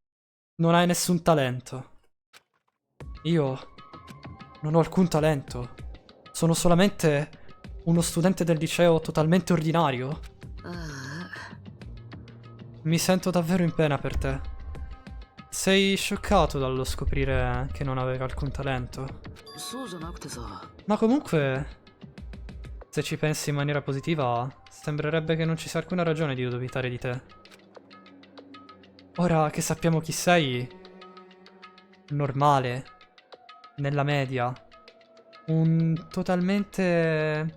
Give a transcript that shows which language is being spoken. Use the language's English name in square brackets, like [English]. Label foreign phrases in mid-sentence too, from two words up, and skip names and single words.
[Italian] Non hai nessun talento. Io non ho alcun talento. Sono solamente uno studente del liceo totalmente ordinario. Mi sento davvero in pena per te. Sei scioccato dallo scoprire che non avevi alcun talento. [Japanese] そうじゃなくてさ。 [Italian] Ma comunque, se ci pensi in maniera positiva, sembrerebbe che non ci sia alcuna ragione di dubitare di te. Ora che sappiamo chi sei, normale, nella media, un totalmente...